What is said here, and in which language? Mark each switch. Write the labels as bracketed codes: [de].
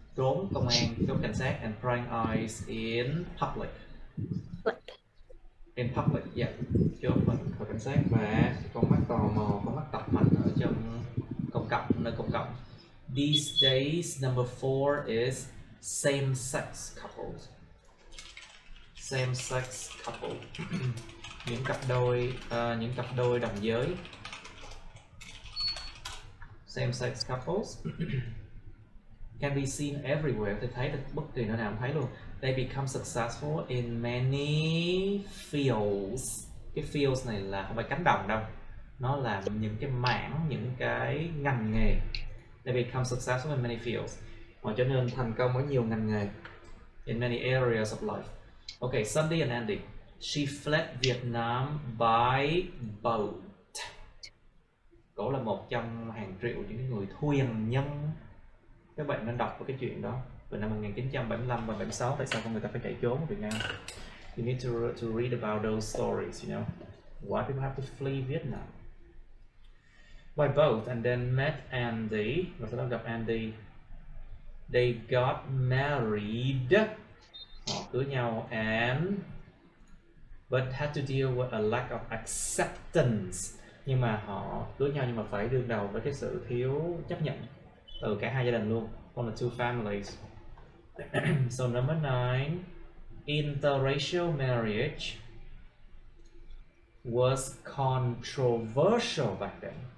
[vi] Trốn công an, trốn cảnh sát, [en] and prying eyes in public. In public, yeah. [vi] Trốn mình khỏi cảnh sát và con mắt tò mò, con mắt tập mạnh ở trong công cộng, nơi công cộng. [en] These days, number 4 is same-sex couples. Same-sex couple. [vi] những cặp đôi đồng giới. [en] Same-sex couples can be seen everywhere. [vi] Tôi thấy được bất kỳ nơi nào cũng thấy luôn. [en] They become successful in many fields. [vi] Cái fields này là không phải cánh đồng đâu, nó là những cái mảng, những cái ngành nghề. [en] They become successful in many fields. [vi] Họ trở nên thành công ở nhiều ngành nghề. [en] In many areas of life. Okay, Sunday and Andy. She fled Vietnam by boat. [vi] Cổ là một trong hàng triệu những người thuyền nhân. Các bạn nên đọc cái chuyện đó từ năm 1975 và 76. Tại sao con người ta phải chạy trốn ở Việt Nam? [en] You need to read about those stories, you know. Why people have to flee Vietnam? By boat, and then met Andy. [vi] Và sau đó gặp Andy. [en] They got married. [vi] Họ cưới nhau [en] and but had to deal with a lack of acceptance. [vi] Nhưng mà họ cưới nhau nhưng mà phải đương đầu với cái sự thiếu chấp nhận từ cả hai gia đình luôn, [en] from the two families. So number 9, interracial marriage was controversial back then.